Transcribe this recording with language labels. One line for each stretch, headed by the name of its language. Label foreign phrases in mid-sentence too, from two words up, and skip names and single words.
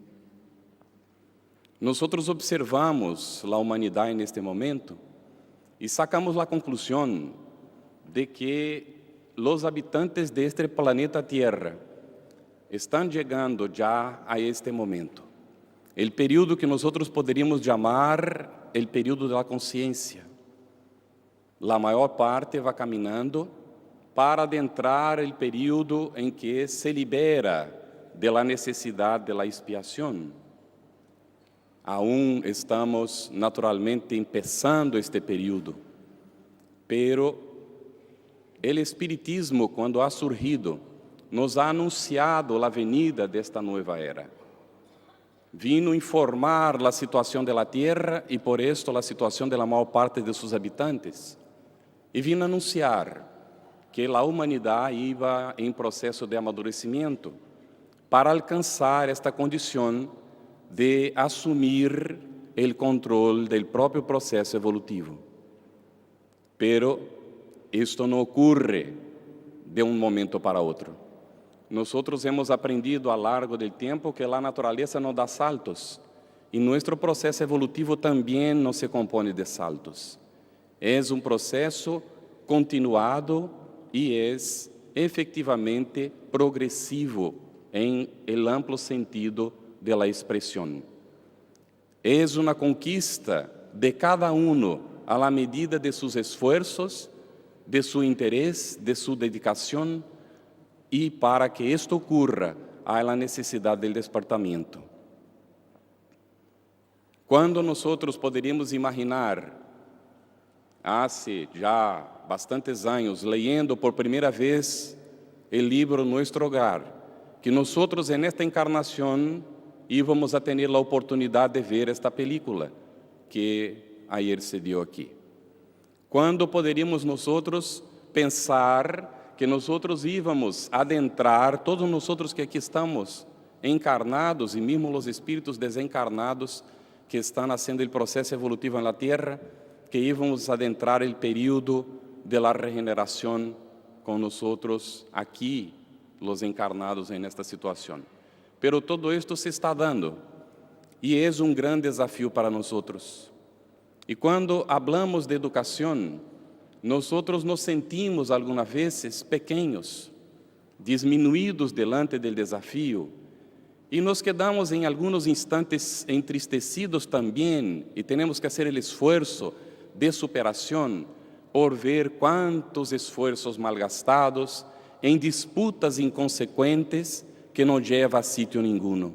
Portuguese: Nós observamos a humanidade neste momento e sacamos a conclusão de que os habitantes deste planeta Terra estão chegando já a este momento. O período que nós poderíamos chamar o período da consciência. A maior parte vai caminhando para adentrar o período em que se libera
Spanish: de la necesidad de la expiación. Aún estamos naturalmente empezando este período, pero el Espiritismo, cuando ha surgido, nos ha anunciado la venida de esta nueva era. Vino informar la situación de la tierra y por esto la situación de la mayor parte de sus habitantes. Y vino anunciar que la humanidad iba en proceso de amadurecimiento para alcanzar esta condición de
Portuguese: assumir o controle do próprio processo evolutivo. Pero isto não ocorre de um momento para outro. Nós
Spanish: hemos aprendido a largo
Portuguese: do tempo que a natureza não dá saltos e nosso processo evolutivo também não se compõe de saltos. É um processo continuado e é efetivamente progressivo em el amplo sentido
Spanish: de la expresión. Es una conquista de cada uno a la medida de sus esfuerzos, de su interés, de su dedicación, y para que esto ocurra, hay la necesidad del despertamiento.
Portuguese: Quando nosotros poderíamos imaginar, hace já bastantes anos,
Spanish: leyendo por primeira vez el libro Nuestro Hogar, que nosotros en esta encarnación íbamos a
Portuguese: ter a oportunidade de ver
Spanish: esta película que ayer se dio aqui.
Portuguese: Quando poderíamos nós pensar que nós íbamos adentrar, todos nós que aqui estamos encarnados e mesmo os espíritos desencarnados que estão nascendo o processo evolutivo na Terra, que íbamos adentrar o período de la regeneração com nós aqui, os encarnados em esta situação.
Spanish: Pero todo esto se está dando
Portuguese: e é um grande desafio para nós. E quando hablamos de educação, nós nos sentimos algumas vezes pequenos, diminuídos delante do desafio e nos quedamos em alguns instantes entristecidos também e temos que fazer o esforço de superação por ver quantos esforços malgastados em disputas inconsequentes que não leva a sítio nenhum.